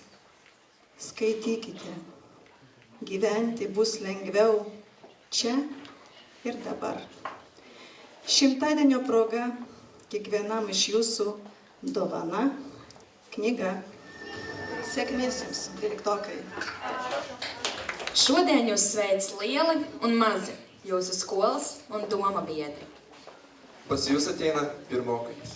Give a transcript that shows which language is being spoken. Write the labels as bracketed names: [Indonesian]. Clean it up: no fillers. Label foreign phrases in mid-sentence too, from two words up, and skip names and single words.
[Lithuanian] Skaitykite. Gyventi bus lengviau čia ir dabar. Šimtadienio proga kiekvienam iš jūsų dovana knyga. Sėkmės jums, 12-okai. [Latvian] Šodien jūs sveic lieli un mazi, jūsu skolas un doma biedri. [Lithuanian] Pas jūs ateina pirmokai.